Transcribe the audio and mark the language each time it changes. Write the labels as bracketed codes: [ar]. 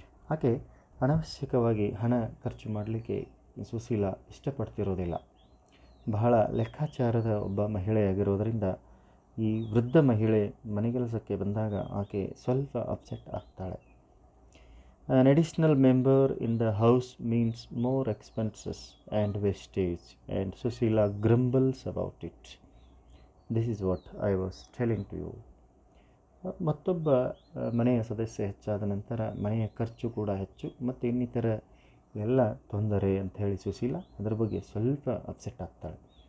[kn] ಆಕೆ ಅನಾವಶ್ಯಕವಾಗಿ ಹಣ ಖರ್ಚು ಮಾಡಲಿಕ್ಕೆ ಸುಶೀಲ ಇಷ್ಟಪಡ್ತಿರೋದಿಲ್ಲ. ಬಹಳ ಲೆಕ್ಕಾಚಾರದ ಒಬ್ಬ ಮಹಿಳೆಯಾಗಿರೋದರಿಂದ ಈ ವೃದ್ಧ ಮಹಿಳೆ ಮನೆಗೆಲಸಕ್ಕೆ ಬಂದಾಗ ಆಕೆ ಸ್ವಲ್ಪ ಅಪ್ಸೆಟ್ ಆಗ್ತಾಳೆ. [en] An additional member in the house means more expenses and wastage, and Susila grumbles about it. This is what I was telling to you. [kn] ಮತ್ತೊಬ್ಬ ಮನೆಯ ಸದಸ್ಯ ಹೆಚ್ಚಾದ ನಂತರ ಮನೆಯ ಖರ್ಚು ಕೂಡ ಹೆಚ್ಚು ಮತ್ತು ಇನ್ನಿತರ ಎಲ್ಲ ತೊಂದರೆ ಅಂತ ಹೇಳಿ ಸುಶೀಲ ಅದರ ಬಗ್ಗೆ ಸ್ವಲ್ಪ ಅಪ್ಸೆಟ್ ಆಗ್ತಾಳೆ.